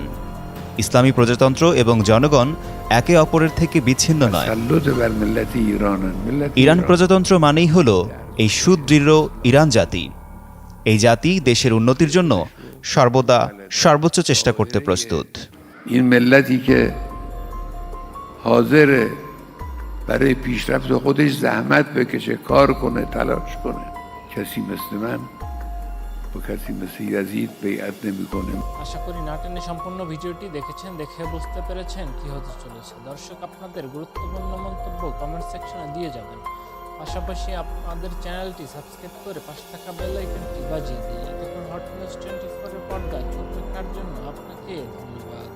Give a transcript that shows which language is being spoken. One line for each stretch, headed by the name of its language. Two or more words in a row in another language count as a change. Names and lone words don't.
Bangla: ইসলামী প্রজাতন্ত্র এবং জনগণ একে অপরের থেকে বিচ্ছিন্ন নয়। ইরান প্রজাতন্ত্র মানেই হল এই সুদৃঢ় ইরান জাতি। এই জাতি দেশের উন্নতির জন্য সর্বদা সর্বোচ্চ চেষ্টা করতে প্রস্তুত।
Persian: این ملتی که حاضره برای پیشرفت خودش زحمت بکشه، کار کنه، تلاش کنه. کسی مثل من با کسی مثل یزید بیعت نمیکنه।
Bangla: আশা করি নাটেনে সম্পূর্ণ ভিডিওটি দেখেছেন, দেখে বুঝতে পেরেছেন কি হতে চলেছে। দর্শক, আপনাদের গুরুত্বপূর্ণ মন্তব্য কমেন্ট সেকশনে দিয়ে যাবেন। পাশাপাশি আপনাদের চ্যানেলটি সাবস্ক্রাইব করে পাশে থাকা বেল আইকনটি বাজিয়ে দিয়ে দেখুন হট নিউজ 24 এর পর্দায় চোখ রাখার জন্য আপনাকে ধন্যবাদ।